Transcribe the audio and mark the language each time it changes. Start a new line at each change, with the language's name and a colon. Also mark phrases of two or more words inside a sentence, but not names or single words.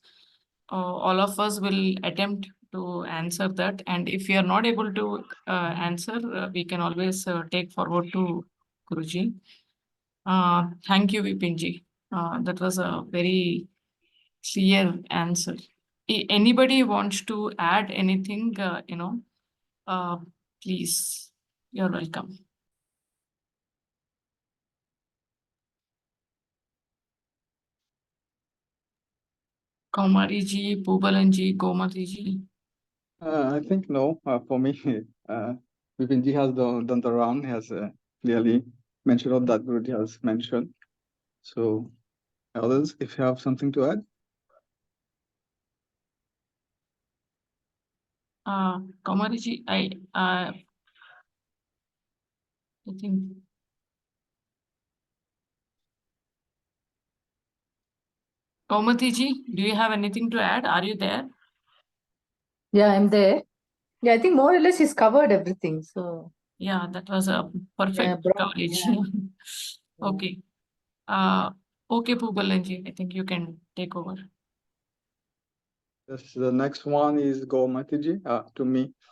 English: All of us will attempt to answer that, and if you are not able to answer, we can always take forward to Guruji. Thank you, Vipinji. That was a very clear answer. Anybody wants to add anything, uh, please, you're welcome. Kaumari ji, Pubalan ji, Gomati ji. I think no. For me, Vipinji has done the round. He has clearly mentioned all that Guruji has mentioned. So, others, if you have something to add. Kaumari ji, I think. Kaumati ji, do you have anything to add? Are you there? Yeah, I'm there. Yeah, I think more or less he's covered everything. So yeah, that was a perfect coverage. Yeah. Okay. Okay, Pubalanji, I think you can take over. Yes, the next one is Gomatiji to me.